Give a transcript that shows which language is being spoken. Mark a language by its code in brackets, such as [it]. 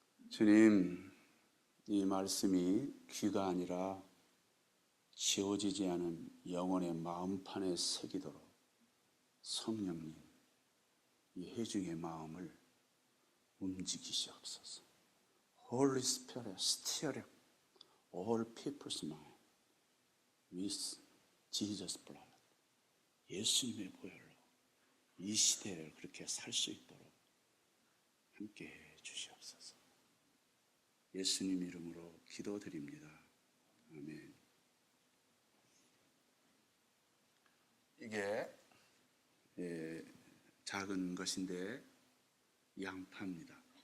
[ko] 주님, 이 말씀이 귀가 아니라 지워지지 않은 영혼의 마음판에 새기도록 성령님, 이 회중의 마음을 움직이시옵소서. [en] Holy Spirit, steer all people's mind with Jesus' blood. [ko] 예수님의 보혈로 이 시대를 그렇게 살 수 있도록 함께해 주시옵소서. 예수님 이름으로 기도드립니다. 아멘. 이게 작은 것인데 양파입니다.